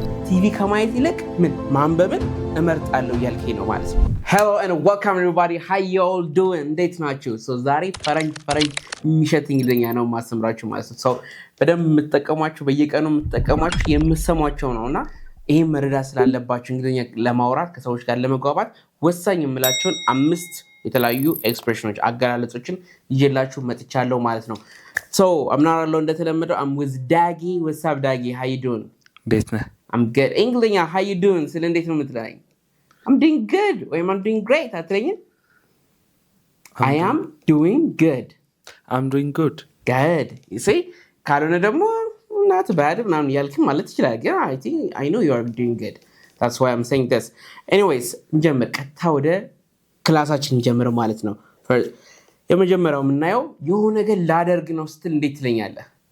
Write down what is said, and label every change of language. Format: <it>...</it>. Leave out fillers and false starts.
<am>ቲቪ ከማየት ይልቅ ምን ማንበብን እመርጣለሁ እያልከኝ ነው ማለት ነው</am> <en>Hello and welcome everybody how you all doing</en> <am>እንዴት ናችሁ so ዛሬ ፈረንጅ የሚሸት እንግሊዝኛ ነው ማስተምራችሁ ማለት ነው so በደንብ የምትጠቀሟቸው በየቀኑ የምትጠቀሟቸው የምትሰሟቸው ነውና ይሄ መረዳት ስላለባችሁ እንግሊዝኛ ለማውራት ከሰዎች ጋር ለመግባባት ወሳኝ የምላቸውን 5 የተለያዩ ኤክስፕሬሽኖች አገላለጾችን ይዤላችሁ መጥቻለሁ ማለት ነው so</am> <en>I'm not alone</en> <am>እንደተለመደው</am> <en>I'm with Daggy what's up Daggy how you doing</en> <am>እንዴት ነህ</am> <en>I'm good እንግሊዝኛ how you doing</en> <am>ስለ እንዴት ነው የምትለኝ</am> <en>I'm doing good or I'm doing great</en> <am>አትለኝም</am> <en>I am doing good I'm doing good you see</en> <am>ካልሆነ ደግሞ</am> <en>not bad</en> <am>ምናምን ያልክም ማለት ይችላል ግን</am> <en>I know you are doing good that's why I'm saying this anyways</en> <am>እንጀምር ቀጥታ ወደ ክላሳችን እንጀምር ማለት ነው የመጀመሪያው የምናየው የሆነ ነገር ላደርግ ነው ስትል እንዴት ትለኛለህ</am>